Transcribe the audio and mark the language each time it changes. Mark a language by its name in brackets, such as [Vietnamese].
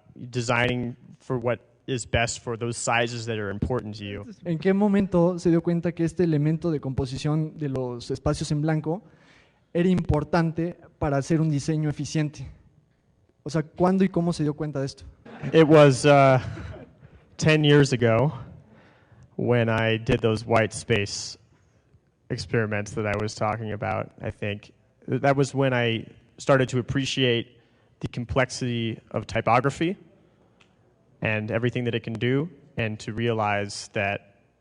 [English] designing for what is best for those sizes that are important to you. [Spanish] ¿En qué momento se dio cuenta que este elemento de composición de los espacios en blanco era importante para hacer un diseño eficiente? O sea, ¿cuándo y cómo se dio cuenta de esto? [English] It was 10 years ago when I did those white space experiments that I was talking about, I think. That was when I started to appreciate the complexity of typography and everything that it can do, and to realize that